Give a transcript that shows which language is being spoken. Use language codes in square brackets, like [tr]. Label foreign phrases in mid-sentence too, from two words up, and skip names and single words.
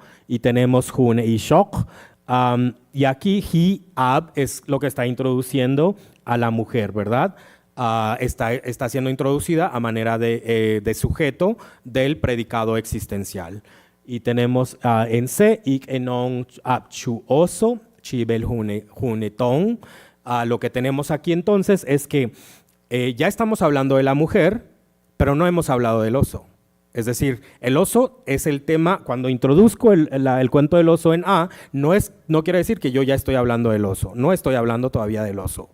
[es] Y tenemos June y Shok. Y aquí Hiab es lo que está introduciendo a la mujer, ¿verdad? Está siendo introducida a manera de sujeto del predicado existencial. Y tenemos en C, ik enon chu oso, chibel junetón. Lo que tenemos aquí entonces es que ya estamos hablando de la mujer, pero no hemos hablado del oso. Es decir, el oso es el tema, cuando introduzco el cuento del oso en A, no quiere decir que yo ya estoy hablando del oso, no estoy hablando todavía del oso.